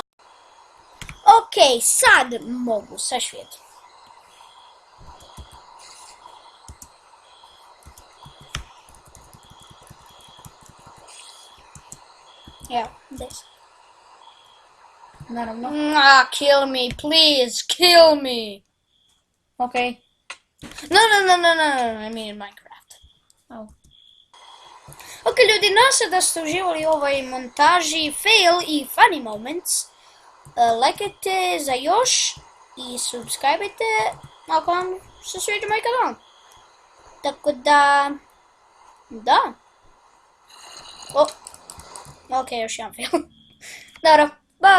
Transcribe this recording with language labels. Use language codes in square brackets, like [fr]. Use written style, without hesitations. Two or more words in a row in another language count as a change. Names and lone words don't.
[hr] Ok, sad mogu sašvijeti. Evo, 10. Naravno. [en] Kill me, please, kill me. [hr] Okej. [en] No, I mean Minecraft. [hr] Au. Ok, ljudi, nadam se da ste uživali u ovoj montaži, [en] fail i funny moments. [hr] Lajkajte za još i subscribeajte ako vam se sviđa moj kanal. Tako da... Da. Ok, još jedan fail. Dobro, bok!